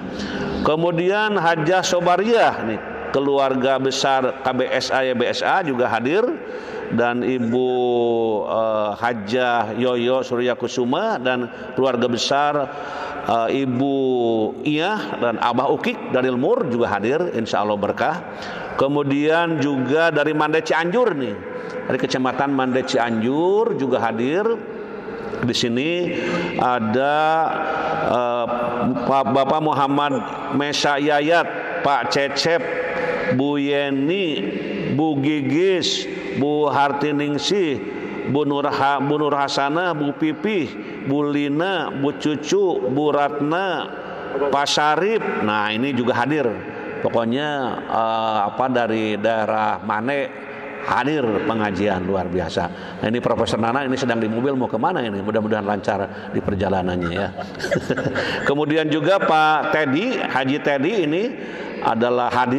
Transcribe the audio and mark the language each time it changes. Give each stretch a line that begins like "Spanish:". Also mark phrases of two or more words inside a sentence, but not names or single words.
Indonesian: Kemudian Hajah Sobariah nih, keluarga besar KBSA YBSA juga hadir, dan Ibu Hajah Yoyo Surya Kusuma dan keluarga besar Ibu Iyah dan Abah Ukik dari Lemur juga hadir,
Arabic: insya Allah
Indonesian: berkah. Kemudian juga dari Mande Cianjur nih, dari Kecamatan Mande Cianjur juga hadir. Di sini ada Bapak Muhammad Mesa Yayat, Pak Cecep, Bu Yeni, Bu Gigis, Bu Hartiningsih, Bu Nur Hasanah, Bu Pipih, Bu Lina, Bu Cucu, Bu Ratna, Pak Syarif. Nah ini juga hadir. Pokoknya dari daerah Mane hadir pengajian luar biasa. Nah ini Profesor Nana ini sedang di mobil mau kemana ini? Mudah-mudahan lancar di perjalanannya ya. Kemudian juga Pak Teddy, Haji Teddy ini adalah hadir.